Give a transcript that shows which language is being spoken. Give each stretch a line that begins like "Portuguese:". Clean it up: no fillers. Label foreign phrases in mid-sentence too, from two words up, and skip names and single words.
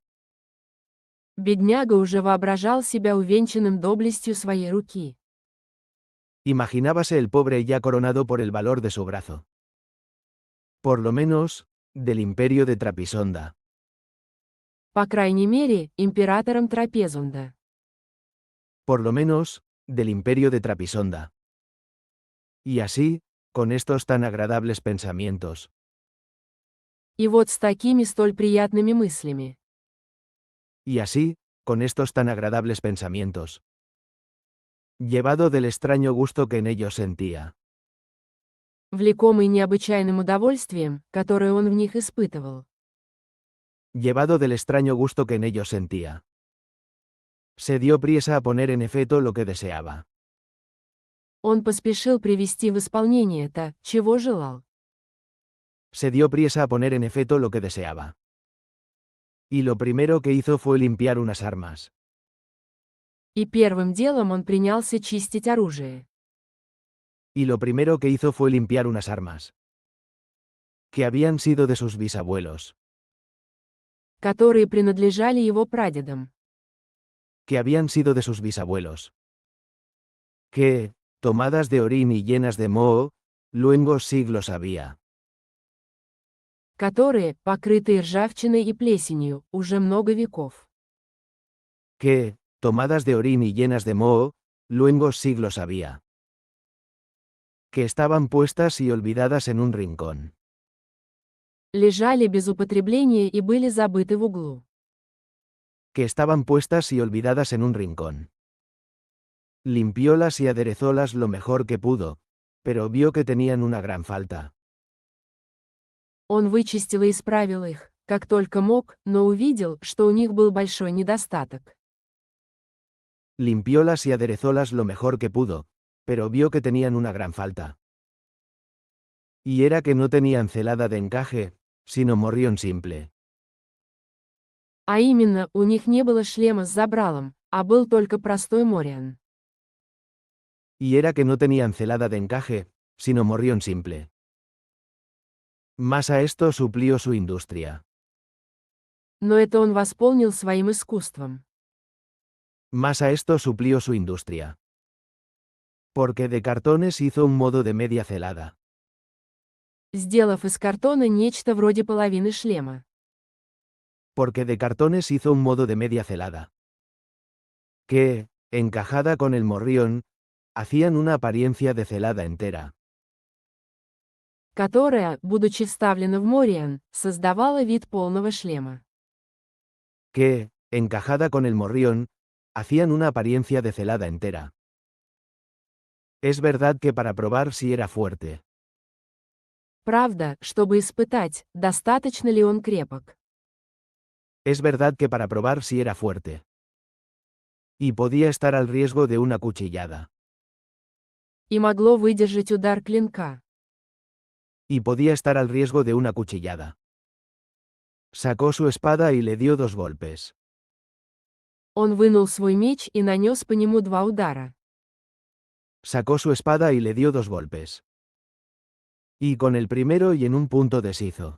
Russian: Бедняга уже воображал себя увенчанным доблестью своей руки.
Spanish: Imaginábase el pobre ya coronado por el valor de su brazo. Por lo menos, del imperio de Trapisonda.
Russian: По крайней мере, императором Трапезунда.
Spanish: Por lo menos, del imperio de Trapisonda. Y así, con estos tan agradables pensamientos.
Russian: И вот с такими столь приятными мыслями.
Spanish: Y así, con estos tan agradables pensamientos. Llevado del extraño gusto que en ellos sentía.
Russian: Влекомый необычайным удовольствием, которое он в них испытывал.
Spanish: Llevado del extraño gusto que en ellos sentía. Se dio priesa a poner en efecto lo que deseaba.
Russian: Он поспешил привести в исполнение то, чего желал.
Spanish: Se dio priesa a poner en efecto lo que deseaba. Y lo primero que hizo fue limpiar unas armas.
Russian: И первым делом он принялся чистить оружие.
Spanish: Y lo primero que hizo fue limpiar unas armas. Que habían sido de sus bisabuelos.
Russian: Которые принадлежали его прадедам.
Spanish: Que habían sido de sus bisabuelos. Que, tomadas de orín y llenas de moho, luengos siglos había.
Russian: Которые, покрытые ржавчиной и плесенью, уже много веков.
Spanish: Que, tomadas de orín y llenas de moho, luengos siglos había. Que estaban puestas y olvidadas en un rincón.
Russian: Лежали без употребления и были забыты в углу.
Spanish: Que estaban puestas y olvidadas en un rincón. Limpiólas y aderezólas lo mejor que pudo, pero vio que tenían una gran falta.
Russian: Он вычистил и исправил их, как только мог, но увидел, что у них был большой недостаток.
Spanish: Limpiólas y aderezólas lo mejor que pudo, pero vio que tenían una gran falta. Y era que no tenían celada de encaje, sino morrión simple.
Russian: А именно, у них не было шлема с забралом, а был только простой мориан.
Spanish: Y era que no tenían celada de encaje, sino morrión simple. Más a esto suplió su industria.
Russian: Но это он восполнил своим искусством.
Spanish: Más a esto suplió su industria. Porque de cartones hizo un modo de media celada.
Russian: Сделав из картона нечто вроде половины шлема.
Spanish: Porque de cartones hizo un modo de media celada. Que, encajada con el morrión, hacían una apariencia de celada entera.
Russian: Которая, будучи вставлена в мориан, создавала вид полного шлема.
Spanish: Que, encajada con el morrión, hacían una apariencia de celada entera. Es verdad que para probar si era fuerte.
Russian: Правда, чтобы испытать, достаточно ли он крепок.
Spanish: Es verdad que para probar si era fuerte. Y podía estar al riesgo de una cuchillada.
Russian: И могло выдержать удар клинка.
Spanish: Y podía estar al riesgo de una cuchillada. Sacó su espada y le dio 2 golpes.
Russian: Он вынул свой меч и нанес по нему 2 удара.
Spanish: Sacó su espada y le dio 2 golpes. Y con el primero y en un punto deshizo.